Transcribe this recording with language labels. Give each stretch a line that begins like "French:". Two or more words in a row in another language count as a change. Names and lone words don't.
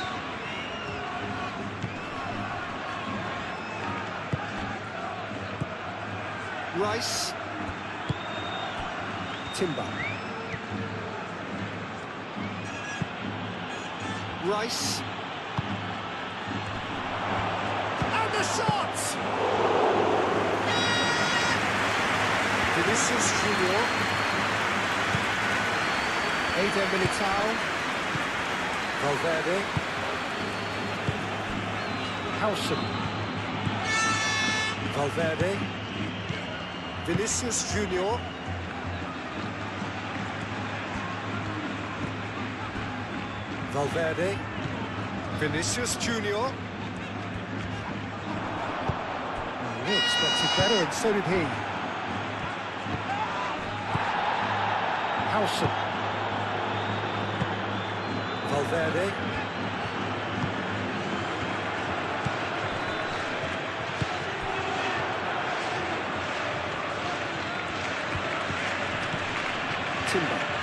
English: Rice. Timber. Rice. And the shot! Vinicius Junior. Eder Militao. Valverde. Howson. Valverde. Vinicius Junior. Valverde. Vinicius Junior. He expected better, and so did he. Howson. Valverde. Timber.